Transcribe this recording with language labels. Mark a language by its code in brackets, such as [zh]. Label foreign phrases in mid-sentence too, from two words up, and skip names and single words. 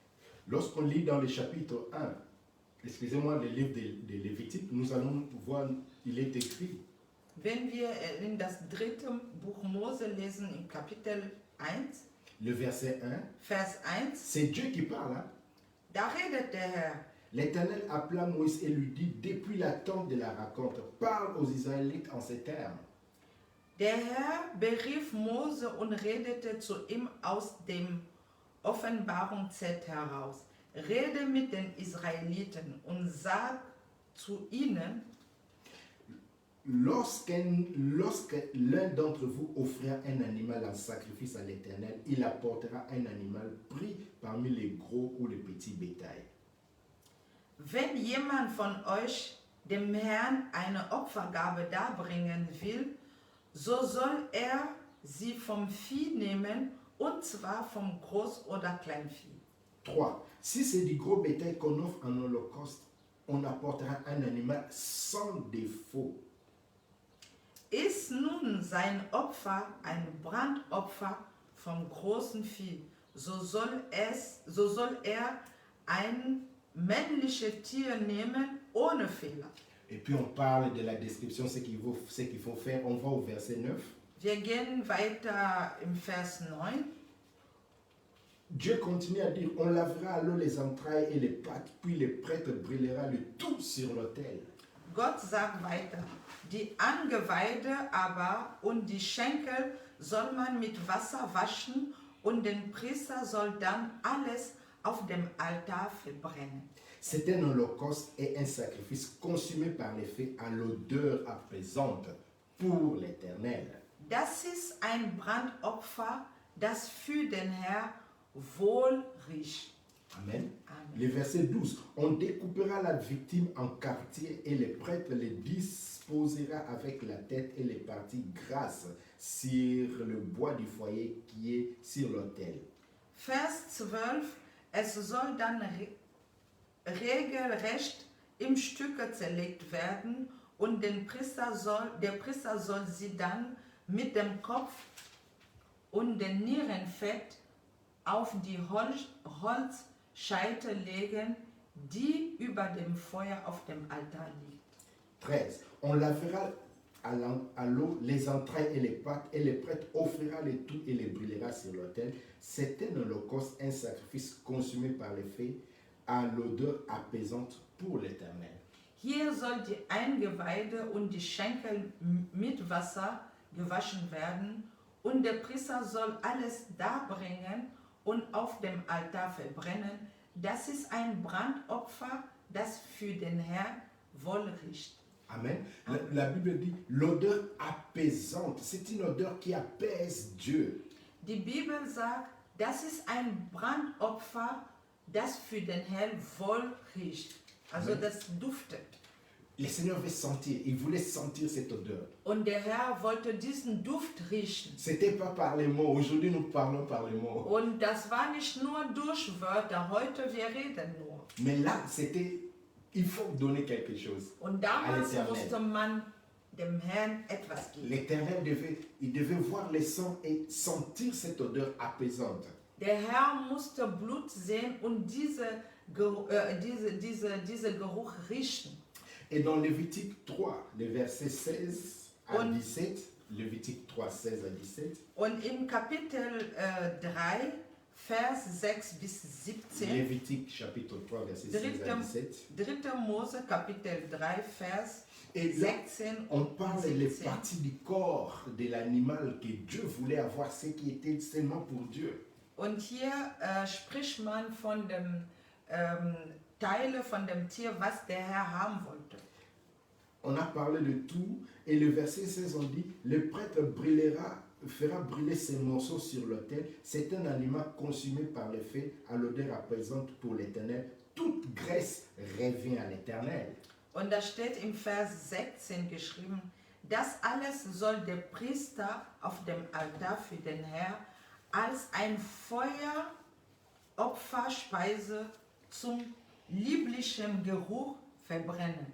[fr] Lorsqu'on lit dans le chapitre 1, excusez-moi, le livre de Lévitique, nous allons voir il est écrit, [de] Wenn wir in das dritte Buch Mose lesen, im Kapitel 1, [fr] le verset 1, [de] Vers 1, [fr] c'est Dieu qui parle. Hein? [de] da redet der Herr. [fr] L'Éternel appela Moïse et lui dit, depuis la tente de la rencontre, parle aux Israélites en ces termes. [de] Der Herr berief Mose und redete zu ihm aus dem Offenbarungszelt heraus. Rede mit den Israeliten und sag zu ihnen, [fr] Lorsque l'un d'entre vous offrira un animal en sacrifice à l'Éternel, il apportera un animal pris parmi les gros ou les petits bétails. [de] wenn jemand von euch dem Herrn eine Opfergabe darbringen will, so soll er sie vom Vieh nehmen, und zwar vom Groß- oder Kleinvieh. 3. [fr] Si c'est du gros bétail qu'on offre en holocauste, on apportera un animal sans défaut. [de] Ist nun sein Opfer ein Brandopfer vom großen Vieh, so soll er ein männliches Tier nehmen ohne Fehler. [fr] Et puis on parle de la description, ce qu'il faut faire. On va au verset 9. [de] Wir gehen weiter im Vers 9. [fr] Dieu continue à dire, on lavera à l'eau les entrailles et les pattes, puis le prêtre brûlera le tout sur l'autel. [de] Gott sagt weiter, die Angeweide aber und die Schenkel soll man mit Wasser waschen und den Priester soll dann alles auf dem Altar verbrennen. [fr] C'est un holocauste et un sacrifice consumé par les feux à l'odeur apaisante pour l'Éternel. [de] Das ist ein Brandopfer, das für den Herr wohl riecht. Amen. Amen. [fr] Le verset 12. On découpera la victime en quartiers et le prêtre les disposera avec la tête et les parties grasses sur le bois du foyer qui est sur l'autel. [de] Vers 12, es soll dann regelrecht in Stücke zerlegt werden und der Priester soll sie dann mit dem Kopf und dem Nierenfett auf die Holzscheite legen, die über dem Feuer auf dem Altar liegt. 13. [fr] On lavera à l'eau les entrailles et les pattes, et le prêtre offrira le tout et les brûlera sur l'autel. C'est un holocauste, un sacrifice consumé par les feux à l'odeur apaisante pour l'Éternel. [de] Hier soll die Eingeweide und die Schenkel mit Wasser gewaschen werden, und der Priester soll alles darbringen und auf dem Altar verbrennen. Das ist ein Brandopfer, das für den Herrn wohl riecht. Amen. [fr] La Bible dit l'odeur apaisante. C'est une odeur qui apaise Dieu. [de] Die Bibel sagt, das ist ein Brandopfer, das für den Herrn wohl riecht. Also Amen. das duftet. [fr] Le Seigneur veut sentir, il voulait sentir cette odeur. [de] Und der Herr wollte diesen Duft riechen. [fr] C'était pas par les mots, aujourd'hui nous parlons par les mots. [de] Und das war nicht nur durch Wörter, heute wir reden nur. [fr] Mais là, c'était, il faut donner quelque chose. [de] Und damals [fr] à l'Éternel. [de] musste man dem Herrn etwas geben. [fr] L'Éternel devait voir les sangs et sentir cette odeur apaisante. [de] Der Herr musste Blut sehen und diese Geruch riechen. [fr] Et dans Lévitique 3, les versets 16 à [de] Und- [fr] 17, Lévitique 3, 16 à 17, [de] Und im Kapitel 3, Vers 6 bis 17, [fr] Lévitique chapitre 3, verset 16 à 17, [de] 3. Mose Kapitel 3, Vers [fr] et là, 16 on [de] und [fr] parle des 17. parties du corps de l'animal que Dieu voulait avoir, ce qui était seulement pour Dieu. [de] Und hier spricht man von dem Teile von dem Tier, was der Herr haben wollte. [fr] On a parlé de tout, et le verset 16, on dit, le prêtre fera brûler ces morceaux sur l'autel. C'est un animal consumé par le feu à l'odeur apaisante pour l'Éternel. Toute graisse revient à l'Éternel. [de] Und da steht im Vers 16 geschrieben, das alles soll der Priester auf dem Altar für den Herrn als ein Feueropferspeise zum lieblichen Geruch verbrennen.